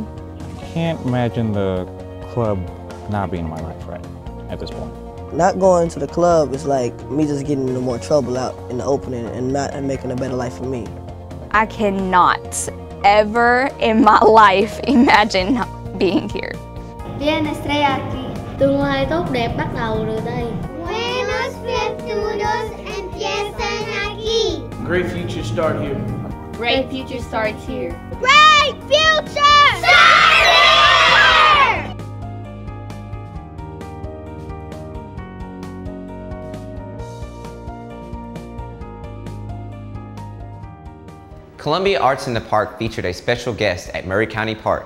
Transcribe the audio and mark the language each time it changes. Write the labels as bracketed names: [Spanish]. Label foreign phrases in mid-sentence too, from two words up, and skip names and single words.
[English] I can't imagine the club not being in my life right at this point. Not going to the club is like me just getting into more trouble out in the opening and making a better life for me. I cannot ever in my life imagine being here. [Spanish] Bien estoy aquí. [Vietnamese] Tương lai tốt đẹp bắt đầu từ đây. [Spanish] Buenos futuros empiezan aquí. [English] Great future start here. Great future starts here. Great future starts here! Columbia Arts in the Park featured a special guest at Maury County Park.